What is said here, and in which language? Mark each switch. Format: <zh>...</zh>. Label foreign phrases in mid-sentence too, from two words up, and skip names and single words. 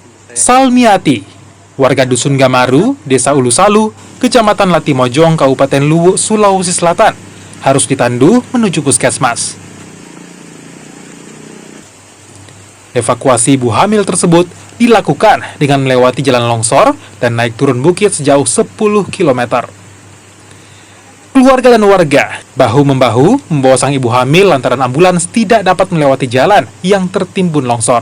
<id>Salmiati, warga Dusun Gamaru, Desa Ulusalu, Kecamatan Latimojong, Kabupaten Luwu, Sulawesi Selatan, harus ditandu menuju puskesmas. Evakuasi ibu hamil tersebut dilakukan dengan melewati jalan longsor dan naik turun bukit sejauh 10 km. Keluarga dan warga bahu-membahu membawa sang ibu hamil lantaran ambulans tidak dapat melewati jalan yang tertimbun longsor.</id>